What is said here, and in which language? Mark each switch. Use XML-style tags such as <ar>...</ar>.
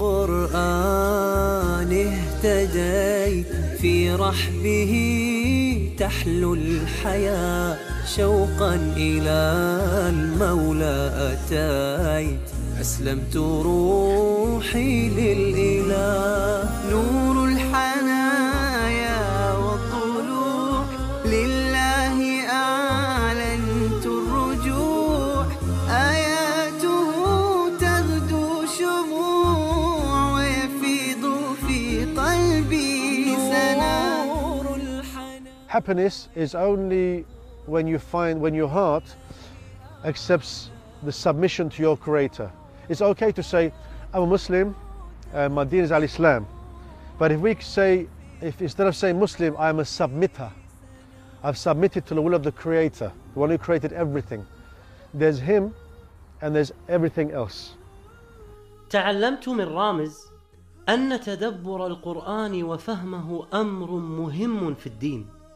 <ar>بالقرآن اهتديت في رحبه تحلو الحياة شوقا إلى المولى أتيت أسلمت روحي للإله نور الحنايا والطلوح لله أعلنت الرجوع آياته تغدو شموع ويفيض في قلبي سنا نور الحنايا.</ar> <en>Happiness is only when your heart accepts the submission to your creator. It's okay to say, I'm a Muslim, my deen is al-Islam. But if we say, if instead of saying Muslim, I am a submitter, I've submitted to the will of the Creator, the one who created everything. There's him and there's everything else.</en> <ar>تعلمت من رامز أن تدبر القرآن وفهمه أمر مهم في الدين,</ar>